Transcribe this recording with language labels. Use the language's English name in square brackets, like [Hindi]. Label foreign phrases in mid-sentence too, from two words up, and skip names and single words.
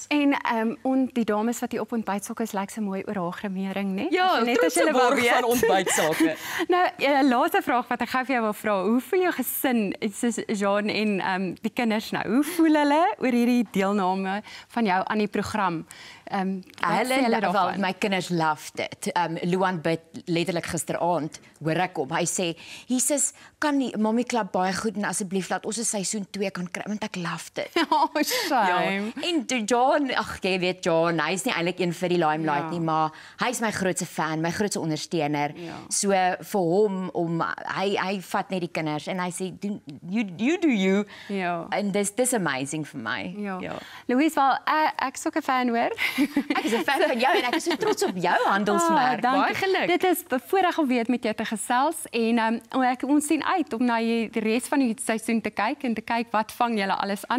[Afrikaans] En die dames wat hier op Ontbytsake is, lyk so mooi oor haar grimering, né? Ja, net as julle wou weet van Ontbytsake. Nou, laaste vraag wat ek gou vir jou wil vra, hoe voel jou gesin, soos Jean en die kinders nou, hoe voel hulle oor hierdie deelname van jou aan die program? My kinders [English] loved it. [Afrikaans] Luan bid letterlik gisteraand, hoor ek hom. Hy sê, Jesus, kan die Mommy Club baie goed en asseblief laat ons 'n seisoen 2 kan kry, want ek [English] loved it. Oh, shame. [Afrikaans] Ja. En John, ag jy weet John, hy's nie eintlik een vir die limelight nie, maar hy's my grootste fan, my grootste ondersteuner. So vir hom hy vat net die kinders en hy sê [English] you do you. [Afrikaans] En dis amazing vir my. Louise, wel ek is ook 'n fan hoor. Ek is 'n fan van jou en ek is so trots op jou handelsmerk. Baie geluk. Dit is bevoorreg om weer met jou te gesels en ons sien uit om na die res van die seisoen te kyk en te kyk wat vang julle alles aan.